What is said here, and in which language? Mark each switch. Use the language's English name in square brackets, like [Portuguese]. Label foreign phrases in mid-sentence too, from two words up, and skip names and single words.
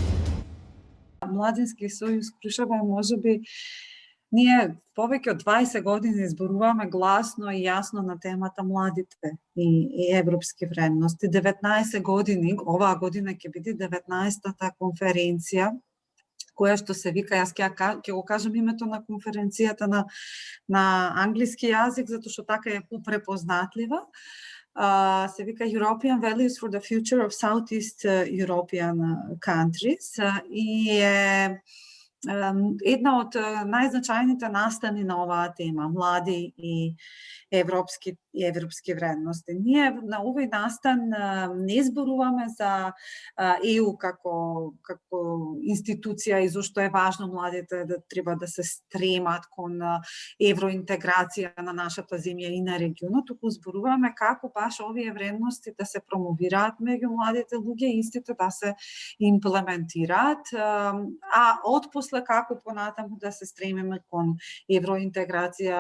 [Macedonian] Младински сојуз Крушево можеби ние повеќе од 20 години зборуваме гласно и јасно на темата младите и европски вредности. 19 години, оваа година ќе биде 19-та конференција која што се вика, јас ќе го кажам името на конференцијата на англиски јазик, затоа што така е попрепознатлива. Се вика European Values for the Future of Southeast European Countries и е една од најзначајните настани на оваа тема, млади и европски вредности. Ние на овој настан не зборуваме за ЕУ како институција и зошто е важно младите да треба да се стремат кон евроинтеграција на нашата земја и на регионот, туку зборуваме како баш овие вредности да се промовираат меѓу младите луѓе и истите да се имплементираат, а отпосле како понатаму да се стремиме кон евроинтеграција.